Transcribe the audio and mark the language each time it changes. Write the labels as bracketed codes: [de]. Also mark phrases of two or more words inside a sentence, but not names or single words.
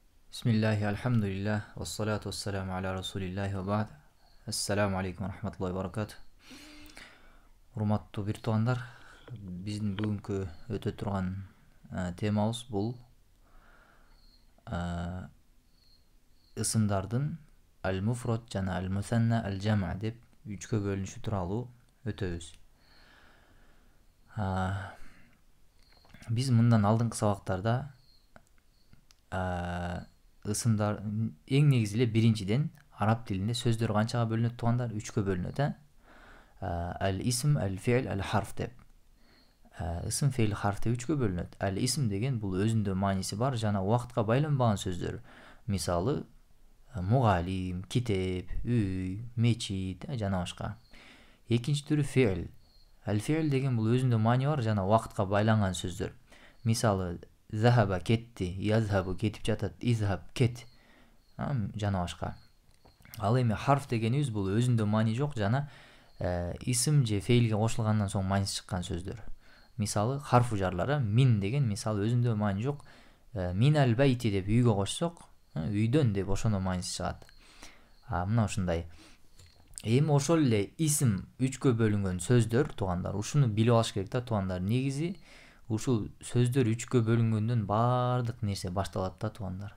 [ar] بسم الله، الحمد لله، والصلاة والسلام على رسول الله وبعد. السلام عليكم ورحمة الله وبركاته. [ky] Урматтуу бир туугандар, биздин бүгүнкү өтө турган темабыз бул ысымдардын аль-муфрад жана [ar] المثنى الجمع [ky] деп үчкө бөлүнүшү тууралуу өтөбүз. Биз мындан алдыңкы сабактарда ысымдар эң негизи эле биринчиден араб тилинде сөздөр канчага бөлүнөт туугандар? Үчкө бөлүнөт. [ar] الاسم، الفعل, [ky] аль-харф деп. Ысым, фе'л, харф деп үчкө бөлүнөт. Аль-исм деген бул өзүндө мааниси бар жана убакытка байланбаган сөздөр. Мисалы, мугалим, китеп, үй, мечит жана башка. Экинчи түрү фе'л. Аль-фи'л деген бул өзүндө маани бар жана убакытка байланган сөздөр. Мисалы, захаба кетти, язхабу кетип жатат, изхаб кет жана башка. Ал эми харф дегенибиз бул өзүндө маани жок жана исим же фейлге кошулгандан соң мааниси чыккан сөздөр. Мисалы, харфу жарлары мин деген мисалы өзүндө маани жок. [ar] من البيت [ky] деп үйгө кошсок, үйдөн деп ошондо мааниси чыгат. Мына ушундай. Эми ошол эле исим үчкө бөлүнгөн сөздөр туугандар, ушуну билип алыш керек да туугандар. Негизи ушул сөздөр үчкө бөлүнгөндөн баардык нерсе башталат да туугандар.